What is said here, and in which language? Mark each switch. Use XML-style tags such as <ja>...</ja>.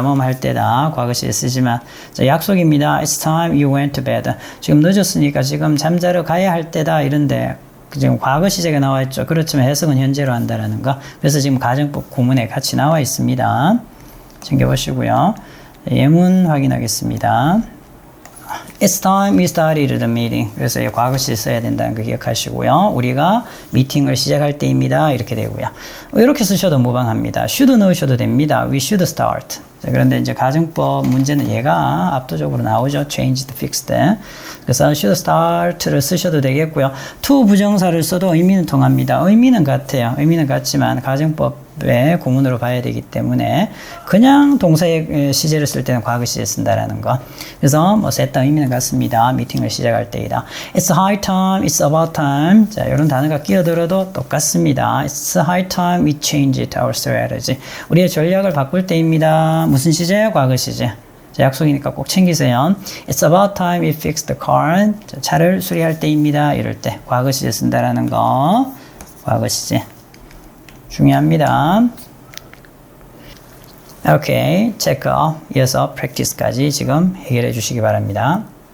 <ko>뭐뭐 할 때다. 과거시에 쓰지만. 자, 약속입니다.</ko> <en>it's time you went to bed.</en> <ko>지금 늦었으니까 지금 잠자러 가야 할 때다. 이런데 지금 과거 시제가 나와 있죠. 그렇지만 해석은 현재로 한다라는 거. 그래서 지금 가정법 구문에 같이 나와 있습니다. 챙겨보시고요. 예문 확인하겠습니다.</ko> <en>It's time we started the meeting.</en> <ko>그래서 과거 시제 써야 된다는 거 기억하시고요. 우리가 미팅을 시작할 때입니다. 이렇게 되고요. 이렇게 쓰셔도 무방합니다. should 넣으셔도 됩니다.</ko> <en>We should start.</en> <ko>자, 그런데 이제 가정법 문제는 얘가 압도적으로 나오죠. changed, fixed. 그래서 should start를 쓰셔도 되겠고요. to 부정사를 써도 의미는 통합니다. 의미는 같아요. 의미는 같지만 가정법의 구문으로 봐야 되기 때문에 그냥 동사의 시제를 쓸 때는 과거 시제 쓴다라는 거. 그래서 뭐 셋 다 의미는 같습니다. 미팅을 시작할 때이다.</ko> <en>It's high time, it's about time.</en> <ko>자, 이런 단어가 끼어들어도 똑같습니다.</ko> <en>It's high time we changed our strategy.</en> <ko>우리의 전략을 바꿀 때입니다. 무슨 시제? 과거 시제. 자, 약속이니까 꼭 챙기세요.</ko> <en>It's about time we fixed the car.</en> <ko>자, 차를 수리할 때입니다. 이럴 때 과거 시제 쓴다라는 거. 과거 시제. 중요합니다. 오케이. 체크. 이어서 practice까지 지금 해결해 주시기 바랍니다.</ko>